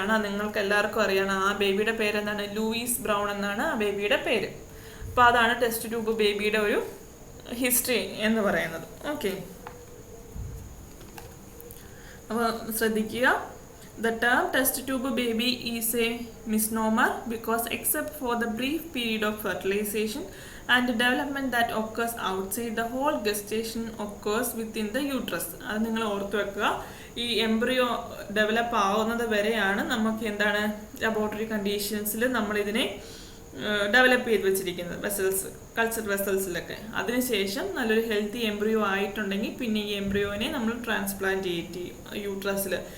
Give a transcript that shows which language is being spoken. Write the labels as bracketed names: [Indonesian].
[Malayalam] അത് നിങ്ങൾക്ക് എല്ലാവർക്കും അറിയാം. ആ ബേബിയുടെ പേരെന്താണ്? ലൂയിസ് ബ്രൗൺ എന്നാണ് ആ ബേബിയുടെ പേര്. അപ്പോൾ അതാണ് ടെസ്റ്റ് ട്യൂബ് ബേബിയുടെ ഒരു ഹിസ്റ്ററി എന്ന് പറയുന്നത്. ഓക്കെ, അപ്പോൾ ശ്രദ്ധിക്കുക. [English] The term test tube baby is a misnomer because except for the brief period of fertilization and development that occurs outside, the whole gestation occurs within the uterus. [Malayalam] അത് നിങ്ങൾ ഓർത്തു വെക്കുക. ഈ എംബ്രിയോ ഡെവലപ്പ് ആവുന്നത് വരെയാണ് നമുക്ക് എന്താണ് ലബോറട്ടറി കണ്ടീഷൻസിൽ നമ്മളിതിനെ ഡെവലപ്പ് ചെയ്ത് വെച്ചിരിക്കുന്നത് വെസൽസ്, കൾച്ചർ വെസൽസിലൊക്കെ. അതിനുശേഷം നല്ലൊരു ഹെൽത്തി എംബ്രിയോ ആയിട്ടുണ്ടെങ്കിൽ പിന്നെ ഈ എംബ്രിയോനെ നമ്മൾ ട്രാൻസ്പ്ലാന്റ് ചെയ്യും യൂട്രസിൽ.